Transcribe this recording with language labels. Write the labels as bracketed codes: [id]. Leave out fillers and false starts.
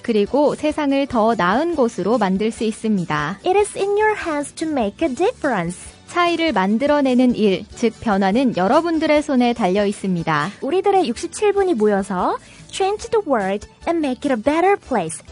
[ko] 그리고 세상을 더 나은 곳으로 만들 수 있습니다. [en] It is in your hands to make a difference. [ko] 차이를 만들어내는 일, 즉 변화는 여러분들의 손에 달려 있습니다. 우리들의 67분이 모여서 [en] change the world and make it a better place.